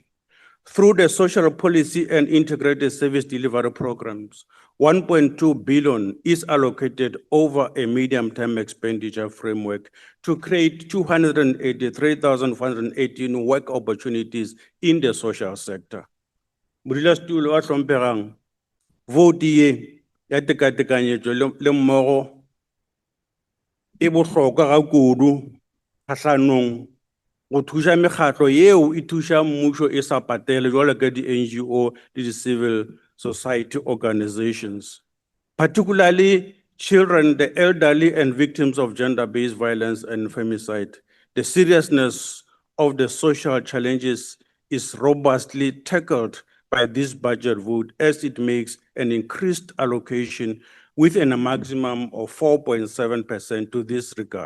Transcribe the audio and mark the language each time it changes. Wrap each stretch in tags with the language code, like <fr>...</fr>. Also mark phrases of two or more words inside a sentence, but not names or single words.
<en>Through the social policy and integrated service delivery programs, 1.2 billion is allocated over a medium-term expenditure framework to create 283,418 work opportunities in the social sector.</en> <nso>Modulasetulo a hlomphegang, vote ye ya tekatekanyetso le mmogo e bohlokwa ga kudu kgahlanong go thuša mekgatlo yeo e thuša mmušo e sa patele jwalo ka di-NGO le di-</nso> <en>civil society organizations, particularly children, the elderly, and victims of gender-based violence and femicide. The seriousness of the social challenges is robustly tackled by this budget vote as it makes an increased allocation within a maximum of 4.7% to this regard.</en>